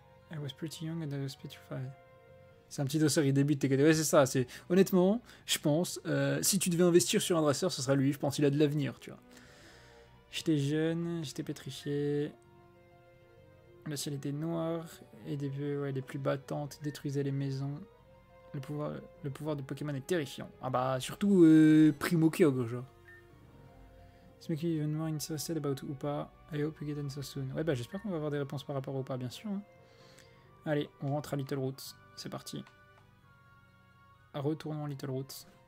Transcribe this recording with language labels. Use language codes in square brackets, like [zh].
[en] I was pretty young and I was petrified. [fr] C'est un petit dosseur, il débute tes catégories. Ouais, c'est ça. Honnêtement, je pense, si tu devais investir sur un dresseur, ce serait lui. Je pense qu'il a de l'avenir, tu vois. J'étais jeune, j'étais pétrifié. Le ciel était noir et les pluies battantes détruisaient les maisons. Le pouvoir de Pokémon est terrifiant. Ah bah, surtout Primo Kyogre, genre. [en] It's making you even more interested about Upa. I hope you get an answer soon. [fr] Ouais, bah, j'espère qu'on va avoir des réponses par rapport à Upa, bien sûr. Hein. Allez, on rentre à Little Roots. C'est parti. Retournons à Little Roots.